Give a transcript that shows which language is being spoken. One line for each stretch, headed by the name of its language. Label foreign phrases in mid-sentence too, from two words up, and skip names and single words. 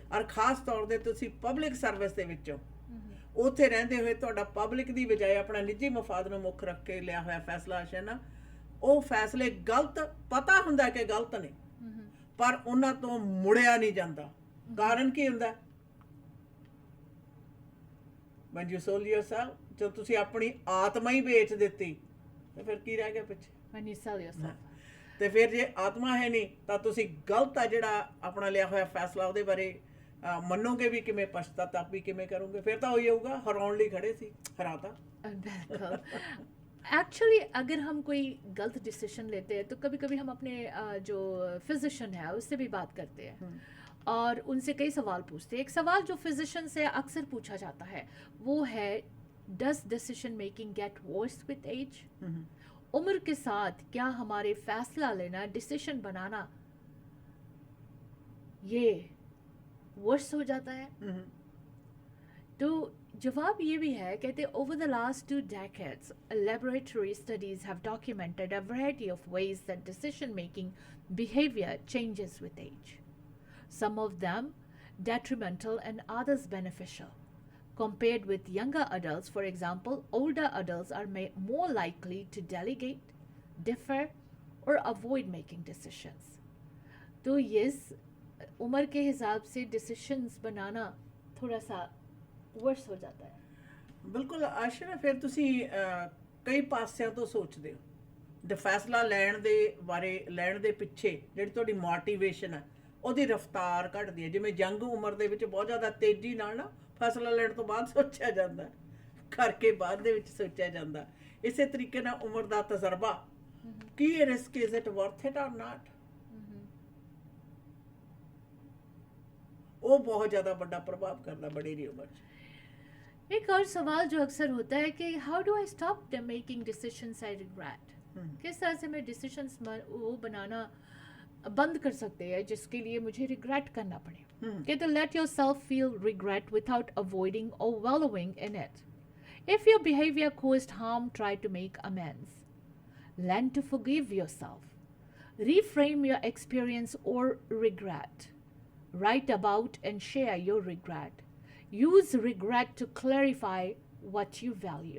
Punjabi: ਔਰ ਖਾਸ ਤੌਰ ਤੇ ਤੁਸੀਂ
English: public service
Punjabi: ਦੇ ਵਿੱਚੋਂ ਉੱਥੇ ਰਹਿੰਦੇ ਹੋਏ ਤੁਹਾਡਾ ਪਬਲਿਕ ਦੀ ਬਜਾਏ ਆਪਣਾ ਨਿੱਜੀ ਮਫਾਦ ਨੂੰ ਮੁੱਖ ਰੱਖ ਕੇ ਲਿਆ ਹੋਇਆ ਫੈਸਲਾ ਹੈ ਨਾ, ਉਹ ਫੈਸਲੇ ਗਲਤ ਪਤਾ ਹੁੰਦਾ ਕਿ ਗਲਤ ਨੇ, ਪਰ ਉਹਨਾਂ ਤੋਂ ਮੁੜਿਆ ਨਹੀਂ ਜਾਂਦਾ। ਕਾਰਨ ਕੀ ਹੁੰਦਾ?
English: when you sold yourself,
Punjabi: ਜਦ ਤੁਸੀਂ ਆਪਣੀ ਆਤਮਾ ਹੀ ਵੇਚ ਦਿੱਤੀ ਤੇ ਫਿਰ ਕੀ ਰਹਿ ਗਿਆ ਪਿੱਛੇ?
English: when you sell yourself,
Punjabi: ਤੇ ਫਿਰ ਜੇ ਆਤਮਾ ਹੈ ਨਹੀਂ ਤਾਂ ਤੁਸੀਂ ਗਲਤ ਆ ਜਿਹੜਾ ਆਪਣਾ ਲਿਆ ਹੋਇਆ ਫੈਸਲਾ ਉਹਦੇ ਬਾਰੇ ਮੰਨੋਗੇ ਵੀ ਕਿਵੇਂ, ਪਛਤਾਤਾਪ ਵੀ ਕਿਵੇਂ ਕਰੋਗੇ? ਫਿਰ ਤਾਂ ਉਹੀ ਹੋਊਗਾ, ਹਰਾਉਣ ਲਈ ਖੜੇ ਸੀ, ਹਰਾਤਾ।
Hindi: बिल्कुल। एक्चुअली अगर हम कोई गलत डिसीजन लेते हैं तो कभी कभी हम अपने जो फिजिशियन है उससे भी बात करते हैं और उनसे कई सवाल पूछते हैं। एक सवाल जो फिजिशियन से अक्सर पूछा जाता है वो है,
English: does decision making get worse with age?
Hindi: उम्र के साथ क्या हमारे फैसला लेना, डिसीजन बनाना, ये वर्स हो जाता है? तो जवाब ये भी है, कहते
English: over the last 2 decades laboratory studies have documented a variety of ways that decision making behavior changes with age, some of them detrimental and others beneficial. Compared with younger adults, for example, older adults are more likely to delegate, differ or avoid making decisions.
Hindi: तो ये उम्र के हिसाब से डिसीशंस बनाना थोड़ा सा वर्स हो जाता है।
Punjabi: ਬਿਲਕੁਲ ਆਸ਼ਾ, ਫਿਰ ਤੁਸੀਂ ਕਈ ਪਾਸਿਆਂ ਤੋਂ ਸੋਚਦੇ ਹੋ ਤੇ ਫੈਸਲਾ ਲੈਣ ਦੇ ਪਿੱਛੇ ਜਿਹੜੀ ਤੁਹਾਡੀ ਮੋਟੀਵੇਸ਼ਨ ਹੈ ਉਹਦੀ ਰਫ਼ਤਾਰ ਘਟਦੀ ਹੈ। ਜਿਵੇਂ ਯੰਗ ਉਮਰ ਦੇ ਵਿੱਚ ਬਹੁਤ ਜ਼ਿਆਦਾ ਤੇਜ਼ੀ ਨਾਲ ਨਾ ਫੈਸਲਾ ਲੈਣ ਤੋਂ ਬਾਅਦ ਸੋਚਿਆ ਜਾਂਦਾ, ਕਰਕੇ ਬਾਅਦ ਦੇ ਵਿੱਚ ਸੋਚਿਆ ਜਾਂਦਾ, ਇਸੇ ਤਰੀਕੇ ਨਾਲ ਉਮਰ ਦਾ ਤਜਰਬਾ ਕੀ
English: risk is it worth it or not,
Punjabi: ਉਹ ਬਹੁਤ ਜ਼ਿਆਦਾ ਵੱਡਾ ਪ੍ਰਭਾਵ ਕਰਦਾ ਬੜੀ ਉਮਰ 'ਚ।
Hindi: एक और सवाल जो अक्सर होता है कि
English: how do I stop making decisions I regret,
Hindi: किस तरह से मैं डिसीजंस वो बनाना बंद कर सकते हैं जिसके लिए मुझे रिग्रेट करना पड़े।
English: कहते let your self feel regret without avoiding or valuing in it. if your behavior caused harm, try to make amends. Learn to forgive yourself. Reframe your experience or regret. Write about and share your regret. Use regret to clarify what you value.